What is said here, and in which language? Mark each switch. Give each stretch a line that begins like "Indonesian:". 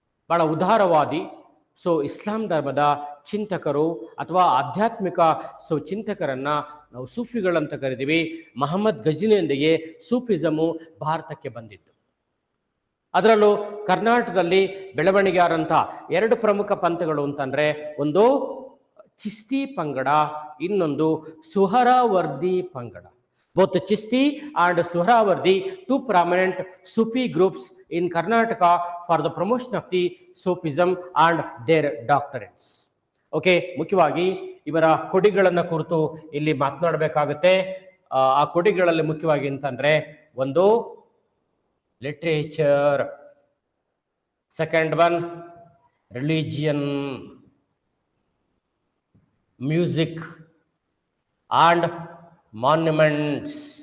Kannada: ಬಹಳ ಉದಾರವಾದಿ ಇಸ್ಲಾಂ ಧರ್ಮದ ಚಿಂತಕರು ಅಥವಾ ಆಧ್ಯಾತ್ಮಿಕ ಚಿಂತಕರನ್ನ ನಾವು ಸೂಫಿಗಳಂತ ಕರಿತೀವಿ. ಮಹಮ್ಮದ್ ಗಜ್ನಿಯೊಂದಿಗೆ ಸೂಫಿಸಮು ಭಾರತಕ್ಕೆ ಬಂದಿತ್ತು. ಅದರಲ್ಲೂ ಕರ್ನಾಟಕದಲ್ಲಿ ಬೆಳವಣಿಗೆ ಆದಂಥ 2 ಪ್ರಮುಖ ಪಂಥಗಳು ಅಂತಂದ್ರೆ ಒಂದು ಚಿಸ್ತಿ ಪಂಗಡ, ಇನ್ನೊಂದು ಸುಹರಾವರ್ದಿ ಪಂಗಡ.
English: Both Chisti and Suhrawardi, 2 prominent Sufi groups in Karnataka for the promotion of the Sufism and their doctrines.
Kannada: Okay, ಮುಖ್ಯವಾಗಿ ಇವರ ಕೊಡಿಗಳನ್ನ ಕುರಿತು ಇಲ್ಲಿ ಮಾತನಾಡಬೇಕಾಗುತ್ತೆ. ಆ ಕೊಡಿಗಳಲ್ಲಿ ಮುಖ್ಯವಾಗಿ ಅಂತಂದ್ರೆ ಒಂದು
English: Literature, second one religion, music and monuments.